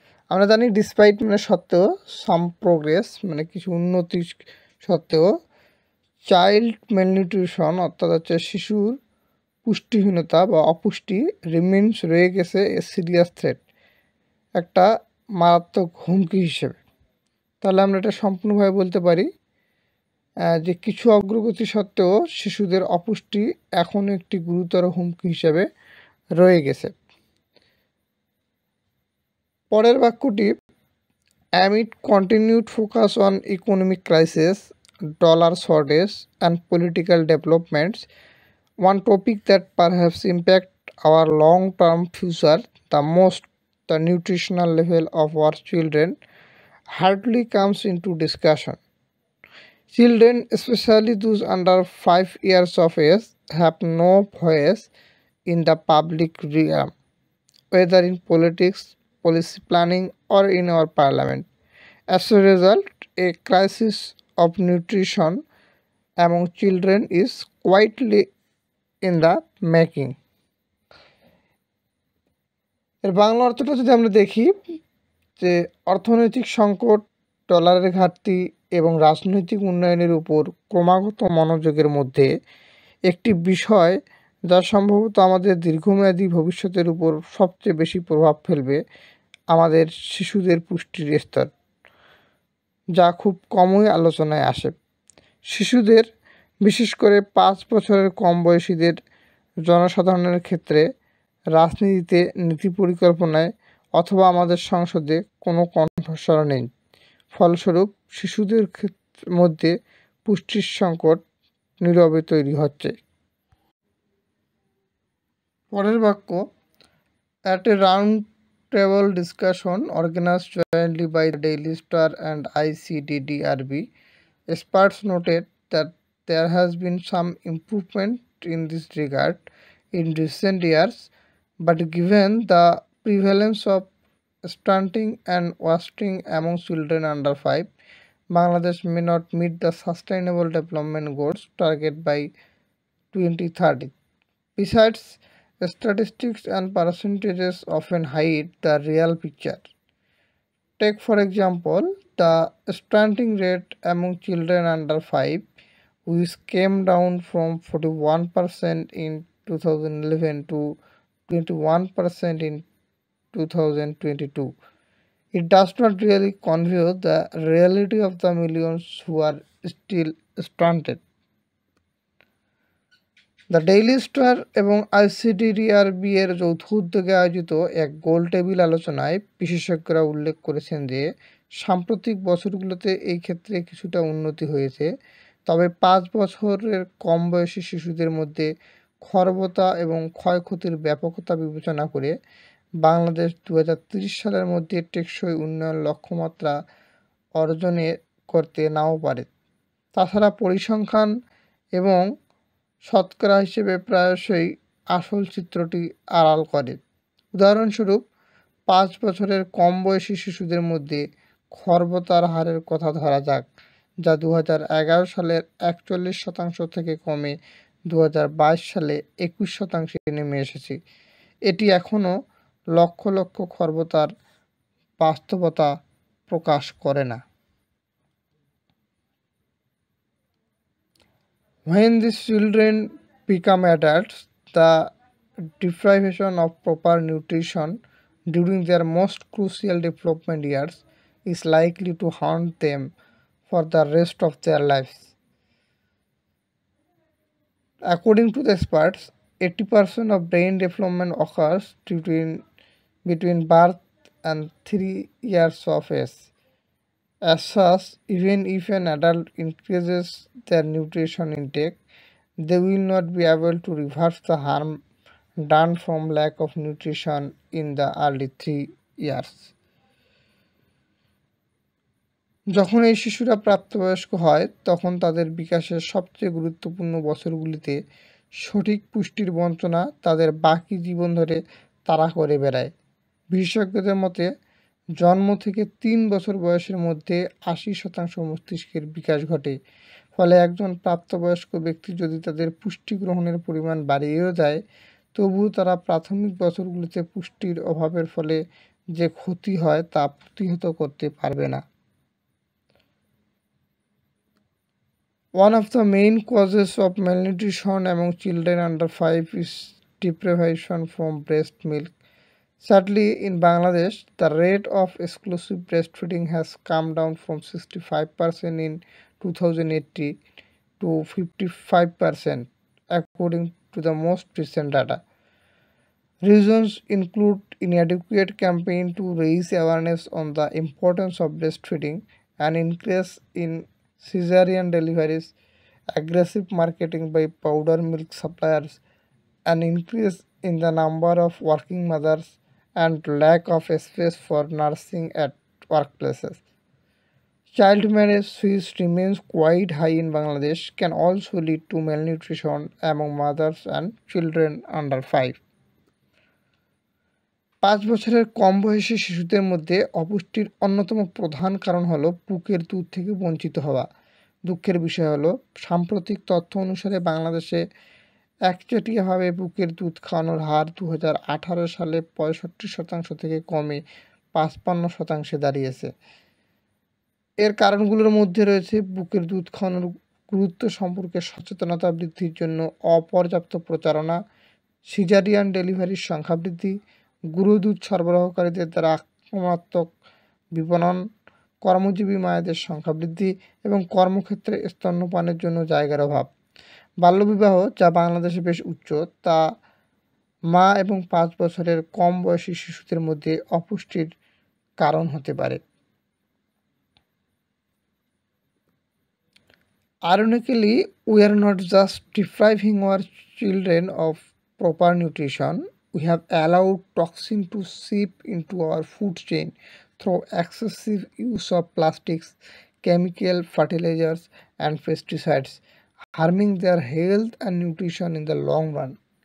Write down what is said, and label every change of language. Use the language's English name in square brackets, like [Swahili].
[Bangla] আমরা জানি [English] despite [Bangla] মানে সত্ত্বেও, [English] some progress [Bangla] মানে কিছু উন্নতি সত্ত্বেও, [English] child malnutrition [Bangla] অর্থাৎ হচ্ছে শিশুর পুষ্টিহীনতা বা অপুষ্টি [English] remains [Bangla] রয়ে গেছে [English] a serious threat, [Bangla] একটা মারাত্মক হুমকি হিসেবে। তাহলে আমরা এটা সম্পূর্ণভাবে বলতে পারি যে কিছু অগ্রগতি সত্ত্বেও শিশুদের অপুষ্টি এখনও একটি গুরুতর হুমকি হিসেবে রয়ে গেছে। পরের বাক্যটি [English] amid continued focus on economic crisis, dollar shortage and political developments, one topic that perhaps impact our long-term future the most, the nutritional level of our children, hardly comes into discussion. Children, especially those under 5 years of age, have no voice in the public realm, whether in politics, policy planning, or in our parliament. As a result, a crisis of nutrition among children is quietly in the making. [Bangla] এর বাংলা অর্থটা যদি আমরা দেখি, যে অর্থনৈতিক সংকট, ডলারের ঘাটতি এবং রাজনৈতিক উন্নয়নের উপর ক্রমাগত মনোযোগের মধ্যে একটি বিষয় যা সম্ভবত আমাদের দীর্ঘমেয়াদী ভবিষ্যতের উপর সবচেয়ে বেশি প্রভাব ফেলবে, আমাদের শিশুদের পুষ্টির স্তর, যা খুব কমই আলোচনায় আসে। শিশুদের, বিশেষ করে 5 বছরের কম বয়সীদের জনসাধারণের ক্ষেত্রে রাজনীতিতে, নীতি পরিকল্পনায় অথবা আমাদের সংসদে কোনো কণ্ঠস্বর নেই। ফলস্বরূপ শিশুদের মধ্যে পুষ্টির সংকট নীরবে তৈরি হচ্ছে। পরের বাক্য, [English] at a round table discussion organized jointly by the Daily Star and ICDDRB, experts noted that there has been some improvement in this regard in recent years, but given the prevalence of stunting and wasting among children under 5, Bangladesh may not meet the Sustainable Development Goals target by 2030. Besides, statistics and percentages often hide the real picture. Take for example the stunting rate among children under 5, which came down from 41% in 2011 to 21% in 2022. It does not really convey the reality of the millions who are still stunted. [Bangla] The daily star এবং ICDDRB এর যৌথ উদ্যোগে আয়োজিত এক গোল table আলোচনায় বিশেষজ্ঞরা উল্লেখ করেছেন যে সাম্প্রতিক বছরগুলোতে এই ক্ষেত্রে কিছুটা উন্নতি হয়েছে, তবে 5 বছরের কম বয়সী শিশুদের মধ্যে খর্বতা এবং ক্ষয়ক্ষতির ব্যাপকতা বিবেচনা করে বাংলাদেশ 2030 সালের মধ্যে টেকসই উন্নয়ন লক্ষ্যমাত্রা অর্জনে করতে নাও পারে। তাছাড়া পরিসংখ্যান এবং শতকরা হিসেবে প্রায়শই আসল চিত্রটি আড়াল করে। উদাহরণস্বরূপ 5 বছরের কম বয়সী শিশুদের মধ্যে খর্বতার হারের কথা ধরা যাক, যা 2011 সালের 41% থেকে কমে 2022 সালে 21% নেমে এসেছে। এটি এখনও লক্ষ লক্ষ খর্বতার বাস্তবতা প্রকাশ করে না। [English] When these children become adults, the deprivation of proper nutrition during their most crucial development years is likely to haunt them for the rest of their lives. According to the experts, 80% of brain development occurs between birth and 3 years of age. As such, even if an adult increases their nutrition intake, they will not be able to reverse the harm done from lack of nutrition in the early 3 years. [Bangla] যখন এই শিশুরা প্রাপ্তবয়স্ক হয় তখন তাদের বিকাশের সবচেয়ে গুরুত্বপূর্ণ বছরগুলিতে সঠিক পুষ্টির বঞ্চনা তাদের বাকি জীবন ধরে তাড়া করে বেড়ায়। বিশেষজ্ঞদের মতে জন্ম থেকে 3 বছর বয়সের মধ্যে 80% মস্তিষ্কের বিকাশ ঘটে। ফলে একজন প্রাপ্তবয়স্ক ব্যক্তি যদি তাদের পুষ্টি গ্রহণের পরিমাণ বাড়িয়েও দেয়, তবুও তারা প্রাথমিক বছরগুলিতে পুষ্টির অভাবের ফলে যে ক্ষতি হয় তা প্রতিহত করতে পারবে না। [English] One of the main causes of malnutrition among children under 5 is deprivation from breast milk. Sadly, in Bangladesh, the rate of exclusive breastfeeding has come down from 65% in 2018 to 55% according to the most recent data. Reasons include inadequate campaign to raise awareness on the importance of breastfeeding, an increase in cesarean deliveries, aggressive marketing by powder milk suppliers, an increase in the number of working mothers, and lack of space for nursing at workplaces. Child marriage, which remains quite high in Bangladesh, can also lead to malnutrition among mothers and children under 5. [Bangla] 5 বছরের কম বয়সী শিশুদের মধ্যে অপুষ্টির অন্যতম প্রধান কারণ হলো বুকের দুধ থেকে বঞ্চিত হওয়া। দুঃখের বিষয় হলো সাম্প্রতিক তথ্য অনুসারে বাংলাদেশে একচেটিয়াভাবে বুকের দুধ খাওয়ানোর হার 2018 সালে 65% থেকে কমে 55% দাঁড়িয়েছে। এর কারণগুলোর মধ্যে রয়েছে বুকের দুধ খাওয়ানোর গুরুত্ব সম্পর্কে সচেতনতা বৃদ্ধির জন্য অপর্যাপ্ত প্রচারণা, সিজারিয়ান ডেলিভারির সংখ্যা বৃদ্ধি, গুঁড়ো দুধ সরবরাহকারীদের দ্বারা আক্রমণাত্মক বিপণন, কর্মজীবী মায়েদের সংখ্যা বৃদ্ধি এবং কর্মক্ষেত্রে স্তন্যপানের জন্য জায়গার অভাব। বাল্যবিবাহ, যা বাংলাদেশে বেশ উচ্চ, তা মা এবং 5 বছরের কম বয়সী শিশুদের মধ্যে অপুষ্টির কারণ হতে পারে। [English] Ironically, we are not just depriving our children of proper nutrition, we have allowed toxin to seep into our food chain through excessive use of plastics, chemical fertilizers, and pesticides, harming their health and nutrition in the long run.